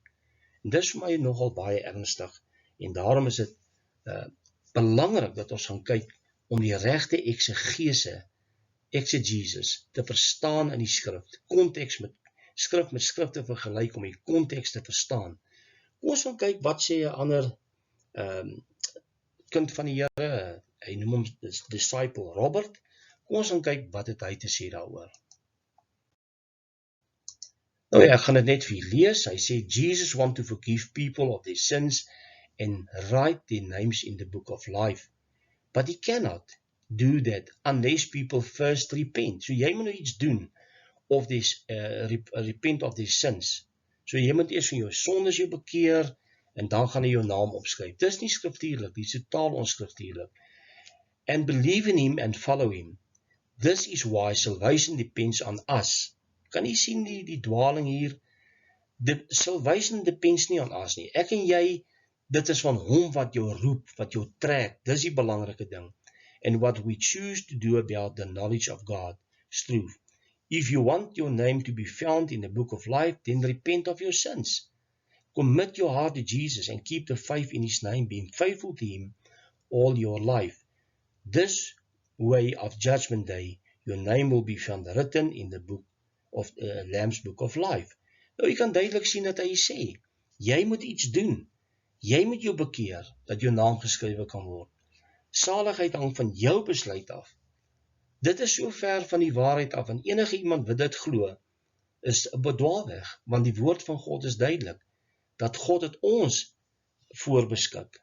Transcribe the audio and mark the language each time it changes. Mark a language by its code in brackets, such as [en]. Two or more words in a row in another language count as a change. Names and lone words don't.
[af] En dis vir my nogal baie ernstig, en daarom is dit belangrik dat ons gaan kyk om die regte exegesis te verstaan in die skrif, konteks met skrif te vergelyk om die konteks te verstaan. Kom ons gaan kyk, wat sê 'n ander kind van die Here, hy noem hom disciple Robert. Kom ons gaan kyk, wat het hy te sê daaroor. Nou ja, ek gaan dit net vir julle lees. Hy sê, [en] Jesus want to forgive people of their sins and write their names in the book of life. But he cannot do that unless people first repent. [af] So jy moet nou iets doen, [en] of this repent of their sins. [af] So jy moet eers van jou sondes jou bekeer, en dan gaan hy jou naam opskryf. Dis nie skriftuurlik, dit is totaal onskriftuurlik. [en] And believe in him and follow him. This is why salvation depends on us. [af] Kan jy sien die dwaling hier? [en] The salvation depends nie on us nie. [af] Ek en jy, dit is van hom wat jou roep, wat jou trek. Dis die belangrike ding. [en] And what we choose to do about the knowledge of God's truth. If you want your name to be found in the book of life, then repent of your sins. Commit your heart to Jesus and keep the faith in his name, being faithful to him all your life. This way of judgment day, your name will be found written in the book of Lamb's book of life. [af] Nou, jy kan duidelik sien dat hy sê, jy moet iets doen. Jy moet jou bekeer, dat jou naam geskrywe kan word. Saligheid hang van jou besluit af. Dit is so ver van die waarheid af, en enige iemand wat dit glo, is 'n bedwaalweg, want die woord van God is duidelik, dat God het ons voorbeskik.